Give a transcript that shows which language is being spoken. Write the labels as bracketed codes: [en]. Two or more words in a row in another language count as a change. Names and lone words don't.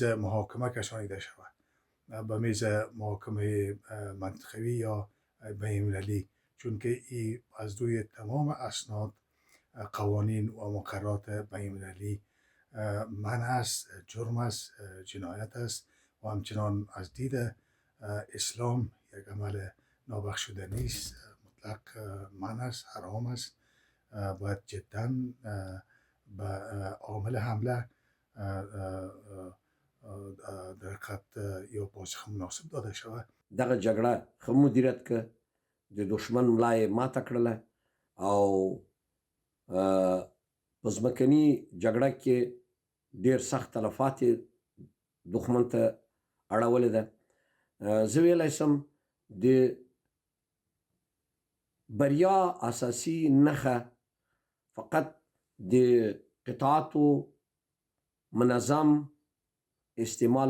[fa] محاکمه کشانیده شود به میز محاکمه منطقوی یا بین‌المللی چون که این از روی تمام اسناد قوانین و مقررات بین‌المللی منع است جرم است جنایت است و همچنان از دید اسلام یک عمل نابخشودنی است مطلق منع است حرام است. باید جدا به عامل حمله دقت یا پاسخ مناسب داده شود. [ps] دغه جګړه ښه مدیریت که د دشمن ملا یې ماته کړله او په ځمکني جګړه کې ډېر سخت تلفات یې دښمن ته اړولې ده. زه ویلی شم د بریا اساسي نښه فقط د قطعاتو منظم استعمال